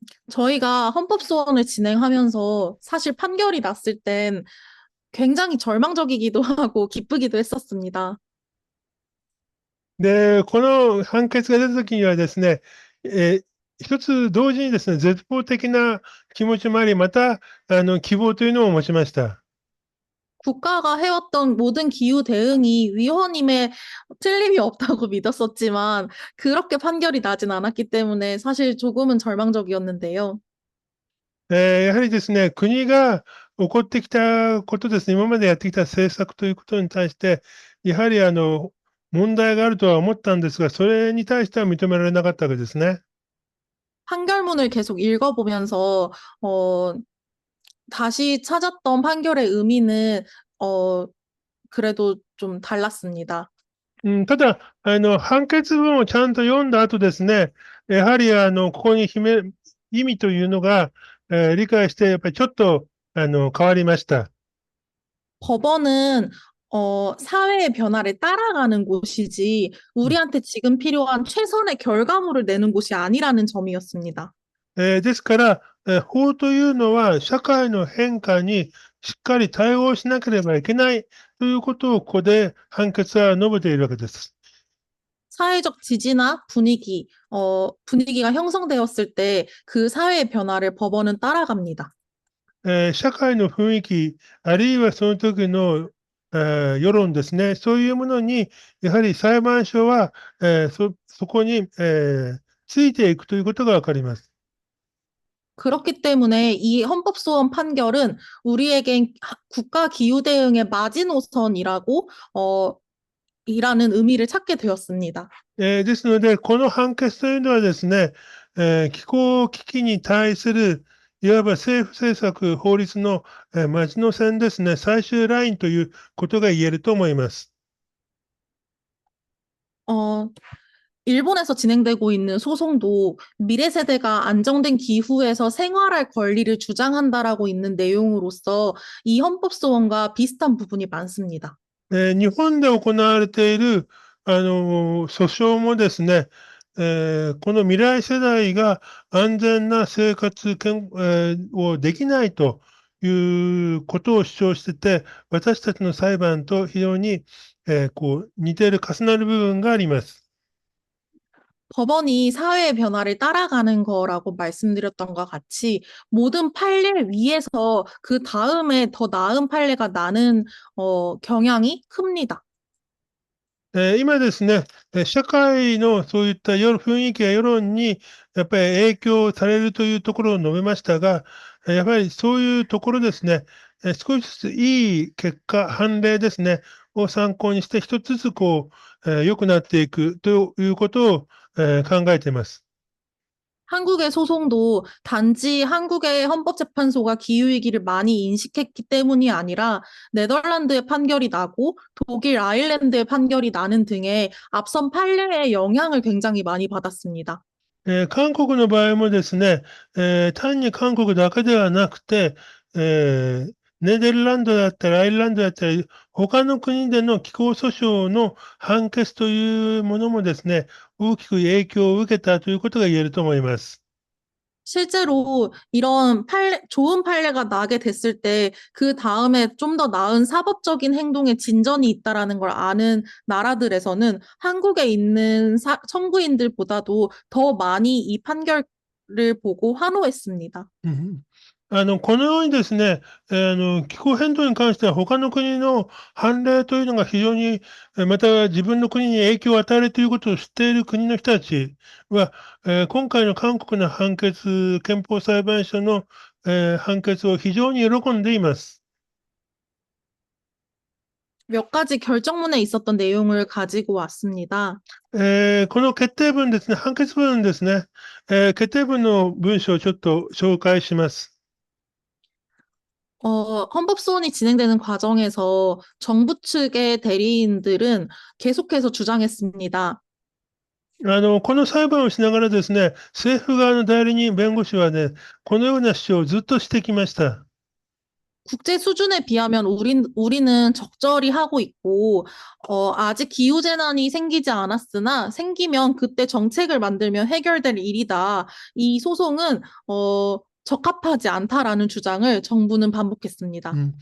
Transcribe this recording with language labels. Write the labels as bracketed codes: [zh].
[ko] 저희가 헌법소원을 진행하면서 사실 판결이 났을 땐 굉장히 절망적이기도 하고 기쁘기도 했었습니다. [ja] で、この判決が出たときにはですね、一つ同時にですね、絶望的な気持ちもあり、また、希望というのを持ちました。 [ko] 국가가 해왔던 모든 기후 대응이 위헌임에 틀림이 없다고 믿었었지만 그렇게 판결이 나진 않았기 때문에 사실 조금은 절망적이었는데요. [ja] やはりですね、国が起こってきたことですね、今までやってきた政策ということに対して、やはり問題があるとは思ったんですが、それに対しては認められなかったわけですね。 [ko] 판결문을 계속 읽어보면서 다시 찾았던 판결의 의미는 어, 그래도 좀 달랐습니다. [ja] ただ、判決文をちゃんと読んだ後ですね、やはりここに意味というのが、理解して、やっぱりちょっと変わりました。 [ko] 법원은 사회의 변화를 따라가는 곳이지 우리한테 지금 필요한 최선의 결과물을 내는 곳이 아니라는 점이었습니다. [ja] ですから、法というのは社会の変化にしっかり対応しなければいけないということをここで判決は述べているわけです。 [ko] 사회적 지지나 분위기가 형성되었을 때 그 사회의 변화를 법원은 따라갑니다. [ja] 社会の雰囲気、あるいはその時の、世論ですね、そういうものに、やはり裁判所は、そこに、ついていくということがわかります。 [ko] 그렇기 때문에 이 헌법소원 판결은 우리에겐 국가 기후 대응의 마지노선이라고 이라는 의미를 찾게 되었습니다. [ja] ですので、この判決というのはですね、気候危機に対する、いわば政府政策、法律の、マジの線ですね、最終ラインということが言えると思います。 [ko] 어, 일본에서 진행되고 있는 소송도 미래 세대가 안정된 기후에서 생활할 권리를 주장한다라고 있는 내용으로서 이 헌법소원과 비슷한 부분이 많습니다. [ja] 日本で行われている、訴訟もですね、この未来世代が安全な生活をできないということを主張してて、私たちの裁判と非常に、こう似ている重なる部分があります。 [ko] 법원이 사회의 변화를 따라가는 거라고 말씀드렸던 것 같이 모든 판례 위에서 그 다음에 더 나은 판례가 나는 경향이 큽니다. [ja] 今ですね、社会のそういった雰囲気や世論にやっぱり影響されるというところを述べましたが、やはりそういうところですね、少しずついい結果、判例ですね、を参考にして一つずつ良くなっていくということを、考えています。 [ko] 한국의 소송도 단지 한국의 헌법재판소가 기후위기를 많이 인식했기 때문이 아니라 네덜란드의 판결이 나고 독일, 아일랜드의 판결이 나는 등의 앞선 판례의 영향을 굉장히 많이 받았습니다. [ja] 韓国の場合もですね、単に韓国だけではなくて、ネデルランドだったり、アイルランドだったり、他の国での気候訴訟の判決というものもですね、大きく影響を受けたということが言えると思います。 [ko] 실제로 이런 좋은 판례가 나게 됐을 때 그 다음에 좀 더 나은 사법적인 행동에 진전이 있다라는 걸 아는 나라들에서는 한국에 있는 청구인들보다도 더 많이 이 판결을 보고 환호했습니다. [ja] このようにですね、気候変動に関しては他の国の判例というのが非常に、また自分の国に影響を与えるということを知っている国の人たちは、今回の韓国の判決、憲法裁判所の、判決を非常に喜んでいます。 [ko] 몇 가지 결정문에 있었던 내용을 가지고 왔습니다. [ja] この決定文ですね、判決文ですね、決定文の文章をちょっと紹介します。 [ko] 헌법소원이 진행되는 과정에서 정부 측의 대리인들은 계속해서 주장했습니다. [ja] この裁判をしながらですね、政府側の代理人、弁護士はね、このような主張をずっとしてきました。 [ko] 국제 수준에 비하면 우리는 적절히 하고 있고, 아직 기후재난이 생기지 않았으나 생기면 그때 정책을 만들면 해결될 일이다. 이 소송은, 적합하지 않다라는 주장을 정부는 반복했습니다.